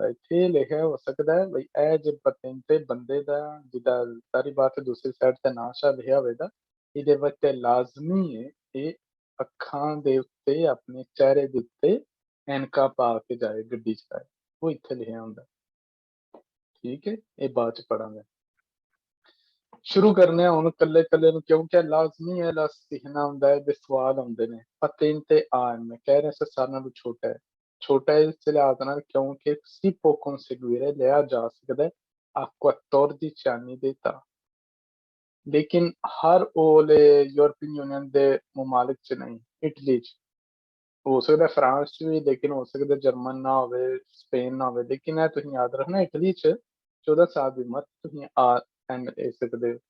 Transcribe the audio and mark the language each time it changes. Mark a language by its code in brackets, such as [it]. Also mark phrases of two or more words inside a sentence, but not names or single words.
[pa] ਇੱਥੇ ਲਿਖਿਆ ਹੋ ਸਕਦਾ ਹੈ ਬਈ ਇਹ ਜੇ patente ਬੰਦੇ ਦਾ ਜਿੱਦਾਂ ਸਾਰੀ ਬਾਤ ਦੂਸਰੀ ਸਾਈਡ ਤੇ ਨਾਂ ਸ਼ਾਹ ਲਿਖਿਆ ਹੋਵੇਗਾ, ਇਹਦੇ ਵਿੱਚ ਲਾਜ਼ਮੀ ਹੈ ਇਹ ਅੱਖਾਂ ਦੇ ਉੱਤੇ, ਆਪਣੇ ਚਿਹਰੇ ਦੇ ਉੱਤੇ ਐਨਕਾਂ ਪਾ ਕੇ ਜਾਏ ਗੱਡੀ ਚਲਾਏ, ਉਹ ਇੱਥੇ ਲਿਖਿਆ ਹੁੰਦਾ। ਠੀਕ ਹੈ, ਇਹ ਬਾਅਦ ਚ ਪੜਾਂਗੇ। ਸ਼ੁਰੂ ਕਰਨੇ ਆ ਹੁਣ ਕੱਲੇ ਕੱਲੇ ਨੂੰ, ਕਿਉਂਕਿ ਲਾਜ਼ਮੀ ਹੈ ਲਾ ਸਿੱਖਣਾ ਹੁੰਦਾ ਹੈ ਤੇ ਸਵਾਲ ਆਉਂਦੇ ਨੇ patente A ਮੈਂ ਕਹਿ ਰਿਹਾ ਸਾਰਿਆਂ ਨਾਲੋਂ ਛੋਟਾ ਹੈ ਇਸ ਲਿਹਾਜ਼ ਨਾਲ ਕਿਉਂਕਿ [it] si può conseguire [pa] ਲਿਆ ਜਾ ਸਕਦਾ ਹੈ [it] a 14 anni di età [pa] ਲੇਕਿਨ ਹਰ ਉਹਲੇ ਯੂਰਪੀਅਨ ਯੂਨੀਅਨ ਦੇ ਮਮਾਲਿਕ ਚ ਨਹੀਂ, ਇਟਲੀ ਚ ਹੋ ਸਕਦਾ ਫਰਾਂਸ ਚ ਵੀ, ਲੇਕਿਨ ਹੋ ਸਕਦਾ ਜਰਮਨ ਨਾ ਹੋਵੇ, ਸਪੇਨ ਨਾ ਹੋਵੇ, ਲੇਕਿਨ ਇਹ ਤੁਸੀਂ ਯਾਦ ਰੱਖਣਾ ਇਟਲੀ ਚ 14 ਸਾਲ ਦੀ ਉਮਰ ਤੁਸੀਂ ਆ ਐਂਡ ਲੈ ਸਕਦੇ ਹੋ।